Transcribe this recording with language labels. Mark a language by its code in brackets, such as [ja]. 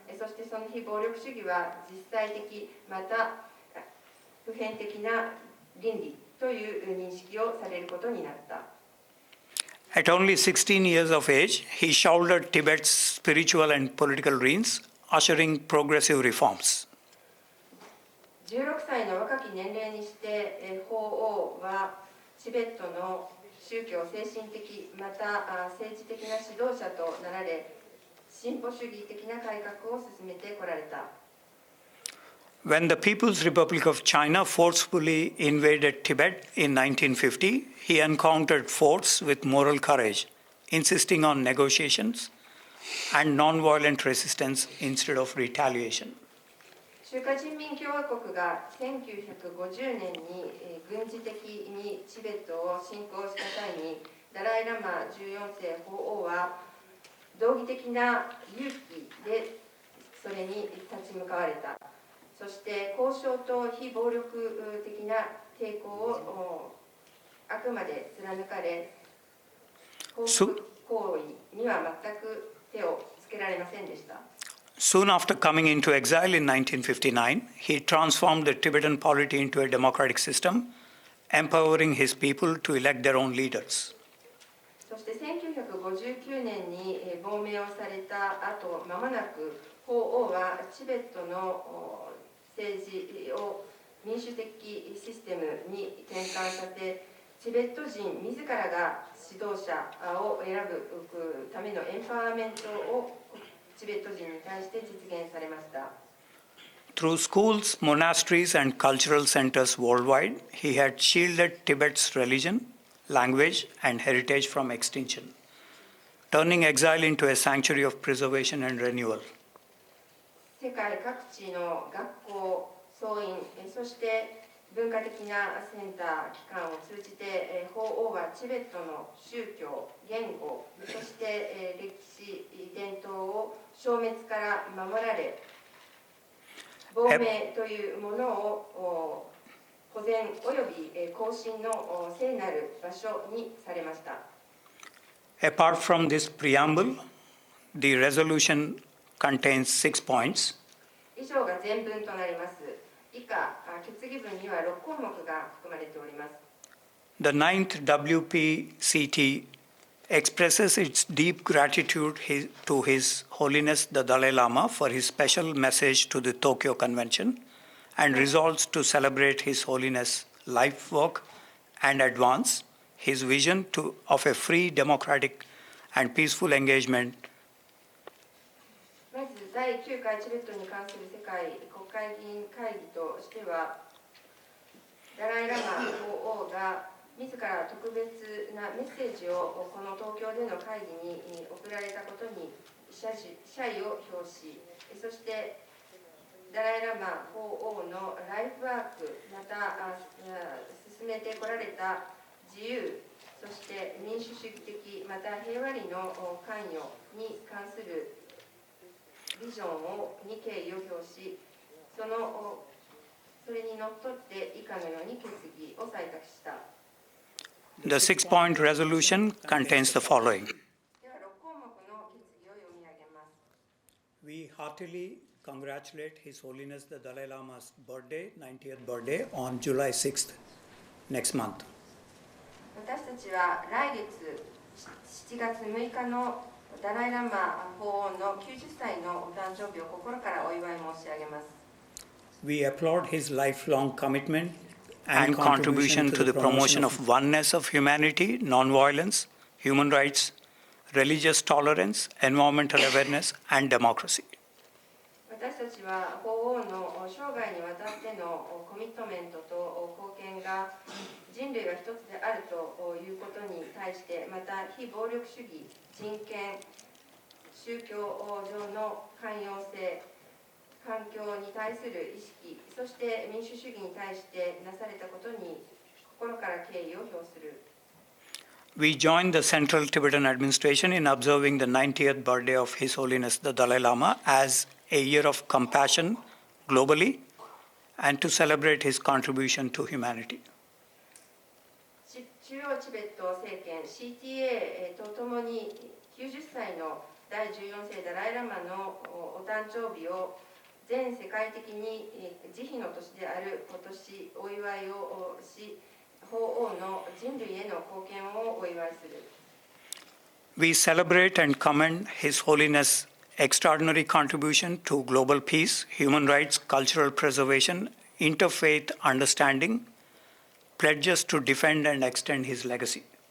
[ja] そしてその非暴力主義は実際的また普遍的な倫理という認識をされることになった。 [en] At only 16 years of age, he shouldered Tibet's spiritual and political reins, ushering progressive reforms. [ja] 16歳の若き年齢にして法王はチベットの宗教精神的また政治的な指導者となられ、進歩主義的な改革を進めてこられた。 [en] When the People's Republic of China forcefully invaded Tibet in 1950, he encountered force with moral courage, insisting on negotiations and nonviolent resistance instead of retaliation. [ja] 中華人民共和国が1950年に軍事的にチベットを侵攻した際に、ダライ・ラマ14世法王は道義的な勇気でそれに立ち向かわれた。そして交渉と非暴力的な抵抗をあくまで貫かれ、報復行為には全く手をつけられませんでした。 [en] Soon after coming into exile in 1959, he transformed the Tibetan polity into a democratic system, empowering his people to elect their own leaders. [ja] そして1959年に亡命をされた後、間もなく法王はチベットの政治を民主的システムに転換させ、チベット人自らが指導者を選ぶためのエンパワーメントをチベット人に対して実現されました。 [en] Through schools, monasteries, and cultural centers worldwide, he had shielded Tibet's religion, language, and heritage from extinction, turning exile into a sanctuary of preservation and renewal. [ja] 世界各地の学校、僧院、そして文化的なセンター機関を通じて、法王はチベットの宗教、言語、そして歴史、伝統を消滅から守られ、亡命というものを保全および更新の聖なる場所にされました。 [en] Apart from this preamble, the resolution contains 6 points. [ja] 以上が全文となります。以下、決議文には6項目が含まれております。 [en] The 9th WPCT expresses its deep gratitude to His Holiness the Dalai Lama for his special message to the Tokyo Convention and resolves to celebrate His Holiness' life work and advance his vision of a free, democratic, and peaceful engagement. [ja] まず第9回チベットに関する世界国会議員会議としては、ダライ・ラマ法王が自ら特別なメッセージをこの東京での会議に送られたことに謝意を表し、そしてダライ・ラマ法王のライフワーク、また進めてこられた自由、そして民主主義的、また平和理の関与に関するビジョンに敬意を表し、それにのっとって以下のように決議を採択した。 [en] The 6-point resolution contains the following. [ja] では6項目の決議を読み上げます。 [en] We heartily congratulate His Holiness the Dalai Lama's birthday, 90th birthday, on July 6th, next month. [ja] 私たちは来月7月6日のダライ・ラマ法王の90歳のお誕生日を心からお祝い申し上げます。 [en] We applaud his lifelong commitment and contribution to the promotion of oneness of humanity, nonviolence, human rights, religious tolerance, environmental awareness, and democracy. [ja] 私たちは法王の生涯にわたってのコミットメントと貢献が人類が一つであるということに対して、また非暴力主義、人権、宗教上の寛容性、環境に対する意識、そして民主主義に対してなされたことに心から敬意を表する。 [en] We joined the Central Tibetan Administration in observing the 90th birthday of His Holiness the Dalai Lama as a year of compassion globally and to celebrate his contribution to humanity. [ja] 中央チベット政権 CTA とともに90歳の第14世ダライラマのお誕生日を全世界的に慈悲の年である今年お祝いをし、法王の人類への貢献をお祝いする。 [en] We celebrate and commend His Holiness' extraordinary contribution to global peace, human rights, cultural preservation, interfaith understanding, pledges to defend and extend his legacy.